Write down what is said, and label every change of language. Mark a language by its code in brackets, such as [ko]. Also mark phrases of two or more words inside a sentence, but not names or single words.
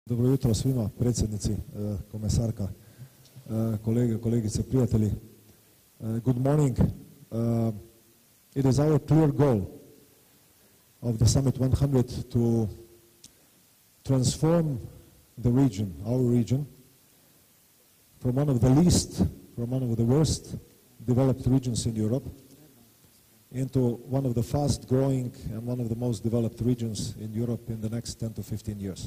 [bs] Dobro jutro svima, predsjednici, komesarka, kolege, kolegice, prijatelji. [en] Good morning. It is our clear goal of the Summit 100 to transform the region, our region, from one of the least, from one of the worst developed regions in Europe into one of the fast-growing and one of the most developed regions in Europe in the next 10 to 15 years.